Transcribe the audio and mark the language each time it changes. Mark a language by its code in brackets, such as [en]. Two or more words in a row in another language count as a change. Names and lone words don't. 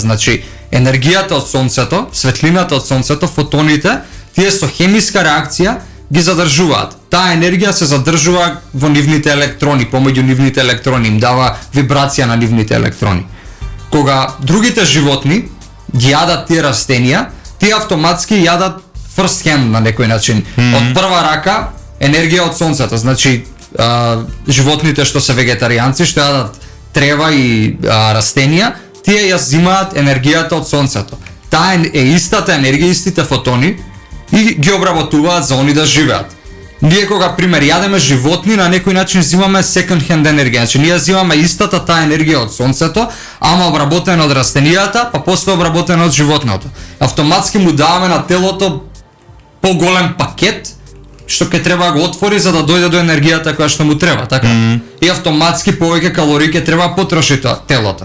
[mk] Значи енергијата од сонцето, светлината од сонцето, фотоните, тие со хемиска реакција ги задржуваат. Таа енергија се задржува во нивните електрони, помеѓу нивните електрони, им дава вибрација на нивните електрони. Кога другите животни ги јадат тие растенија, тие автоматски јадат [en] first hand [mk] на некој начин. Од прва рака енергија од сонцето. Значи животните што се вегетаријанци, што јадат трева и растенија, тие ја зимаат енергијата од сонцето. Таа е истата енергија, истите фотони и ги обработуваат за они да живеат. Ние кога пример јадеме животни, на некој начин зимаме [en] second hand [mk] енергија. Значи ние зимаме истата таа енергија од сонцето, ама обработена од растенијата, па после обработена од животното. Автоматски му даваме на телото поголем пакет што ќе треба да го отвори за да дојде до енергијата која што му треба, така? И автоматски повеќе калории ќе треба потроши телото.